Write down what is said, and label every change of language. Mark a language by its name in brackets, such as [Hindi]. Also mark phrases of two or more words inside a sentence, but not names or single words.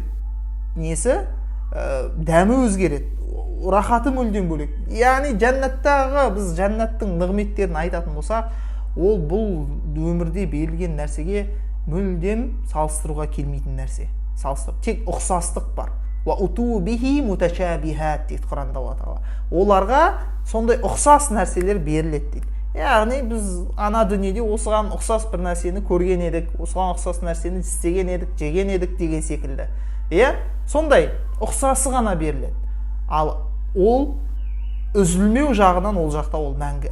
[Kazakh] Несі? Дәмі өзгереді. Рахаты мүлдем бөлек. Яғни жәннаттағы біз жәннаттың нығметтерін айтатын болсақ, ол бұл өмірде берілген нәрсеге мүлдем салыстыруға келмейтін нәрсе. Тек ұқсастық бар. [Arabic] وأتوا به متشابها [Kazakh] дейді Құранда Алла тағала. Оларға сондай ұқсас нәрселер беріледі дейді. Яғни біз ана дүниеде осыған ұқсас бір нәрсені көрген едік, осыған ұқсас нәрсені істеген едік, жеген едік деген секілді. Сондай ұқсасы ғана беріледі. Ал ол үзілмеу жағынан ол жақта ол мәңгі.